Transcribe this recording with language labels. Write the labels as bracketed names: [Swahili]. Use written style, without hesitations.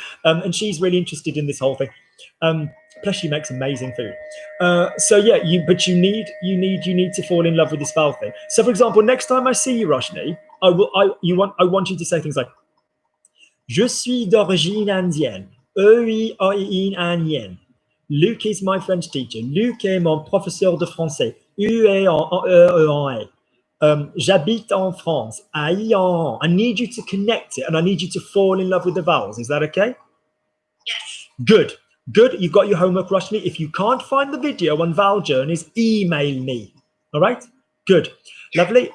[English] And she's really interested in this whole thing. Plus, she makes amazing food. So yeah, you need to fall in love with this vowel thing. So, for example, next time I see you, Roshni, I want you to say things like, [French] "Je suis d'origine indienne. Indienne. [English] Luc is my French teacher. [French] Luc est mon professeur de français. U est en E. J'habite en France. [English] I need you to connect it, and I need you to fall in love with the vowels. Is that okay? Yes. Good. Good. You've got your homework, Roshni. If you can't find the video on vowel journeys, email me. All right? Good. Lovely.